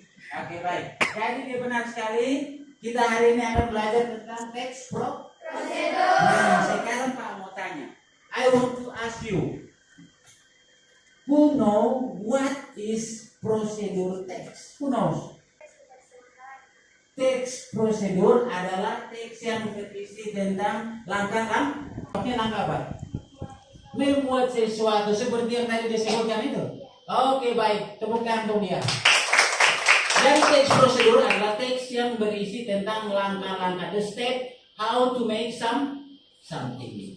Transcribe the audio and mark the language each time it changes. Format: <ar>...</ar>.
<id>Oke, baik. Jadi dia benar sekali. Kita hari ini akan belajar tentang teks prosedur. Nah, sekarang Pak mau tanya.</id> <en>I want to ask you. Who know what is prosedur teks? Who knows?</en> <id>Teks prosedur adalah teks yang berisi tentang langkah-langkah. Langkah apa? Membuat sesuatu seperti yang tadi disebutkan itu. Oke, baik. Tepuk tangan untuk dia. Jadi teks prosedur adalah teks yang berisi tentang langkah-langkah,</id> <en>the step how to make something.</en>